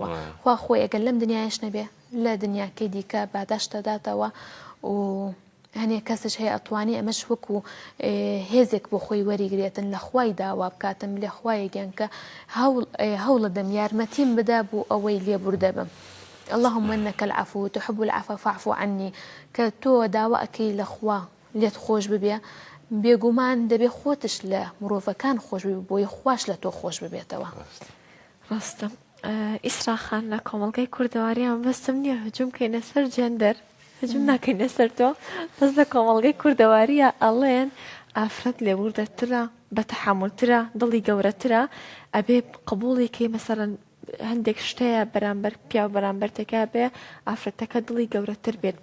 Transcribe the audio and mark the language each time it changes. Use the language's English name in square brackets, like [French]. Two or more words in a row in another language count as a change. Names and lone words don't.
[Central Kurdish] خوا خۆی ئەگەر لەم دنیایش نەبێ لە دنیاکەی دیکە باداشتەداتەوە و هەنێ کەسش هەیە ئەتوانی ئەمەش وەکو هێزێک بۆ خۆی وەریگرێتن لە خوای داوا بکاتم لێ خوای گەن کە هەوڵە دەم یارمەتیم بدا بوو ئەوەی لێبوردە بم. [Arabic] اللهم إنك العفو تحب العفو فاعف عني. [Central Kurdish] کە تۆ داوا ئەکەی لە خوا لێت خۆش ببێ، بێگومان دەبێ خۆتش لە مرۆڤەکان خۆش ببێ بۆی خوش لە تۆ خۆش ببێتەوە. ڕاستە. ئیسراخان لە کۆمەڵگەی کوردەواریان بەستم نییە هجوم کەینە سەر جێندەر، هجوم ناکەینە سەر تۆ، بەس لە کۆمەڵگەی کوردەواریە ئەڵێن ئافرەت لێبوردەترە، بەتەحملترە، دڵی گەورەترە، ئەبێ قبوڵێکی مەسەرەن هەندێک شتەیە بەرامبەر پیا و بەرامبەرتەکە بێ ئافرەتەکە دڵی گەورەتر بێت.